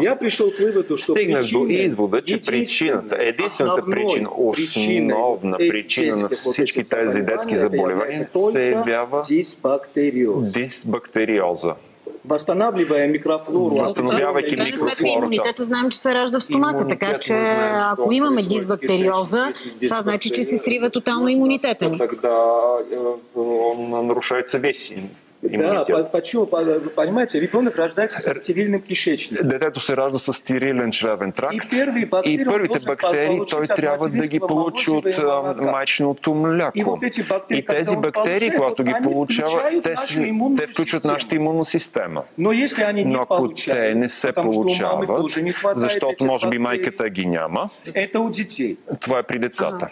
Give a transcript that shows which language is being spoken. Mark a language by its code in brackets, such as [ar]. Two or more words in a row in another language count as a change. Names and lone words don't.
[bg] Стигнах до извода, че причината, единствената причина, основна причина на всички тези детски заболевания се явява дисбактериоза. Възстановявайки микрофлората. Имунитета знаем, че се ражда в стомаха, така че ако имаме дисбактериоза, това значи, че се срива тотално имунитета ни. [ru] Тогда нарушается весь имунитет. Понимаете, ребенок рождается с стерильным кишечником. [bg] Детето се ражда с стерилен чревен тракт и първите бактерии той трябва да ги получи от майчиното мляко. И тези бактерии, когато ги получава, те включват нашата имунна система. Но ако те не се получават, защото може би майката ги няма, това е при децата.